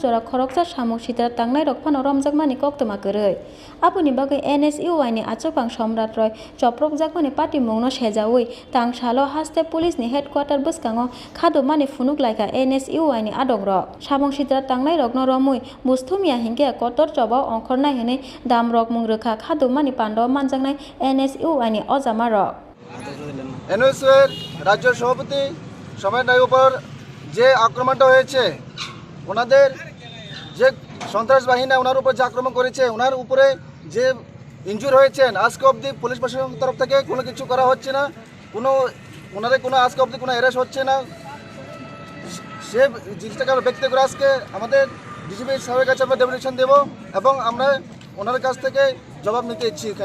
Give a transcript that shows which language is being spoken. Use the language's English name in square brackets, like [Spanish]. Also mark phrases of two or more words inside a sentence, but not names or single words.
[Kok Borok] jora khoroksa samung sitra tangnai rok phano romjakmani kok toma koroi apuni bagai NSUI ni Achukphang Samrat Roy Choprobjakmani patimungno sejawi tangsalo haste police ni headquarter buskango khadomani Gereblaikha NSUI ni adongrok samung sitra tangnai rokno romui busthumia hingke kotor jobao ongkhornai hini damrok mungrokha khadomani pandao manjaknai NSUI ni ojamarok [Bangla] NSUI রাজ্য সভাপতি সময় রায়ের উপর যে আক্রমণটা হয়েছে ওনাদের যে সন্ত্রাস বাহিনী ওনার উপর যে আক্রমণ করেছে ওনার উপরে যে ইনজুর হয়েছেন আজকে অবধি পুলিশ প্রশাসনের তরফ থেকে কোনো কিছু করা হচ্ছে না কোনো ওনাদের কোনো আজকে অবধি কোনো অ্যারেস্ট হচ্ছে না সে জিনিসটাকে আমরা ব্যক্ত করে আজকে আমাদের ডিজিপি সাহেবের কাছে আমরা ডেপুটেশন দেবো এবং আমরা ওনার কাছ থেকে জবাব নিতে ইচ্ছি এখানে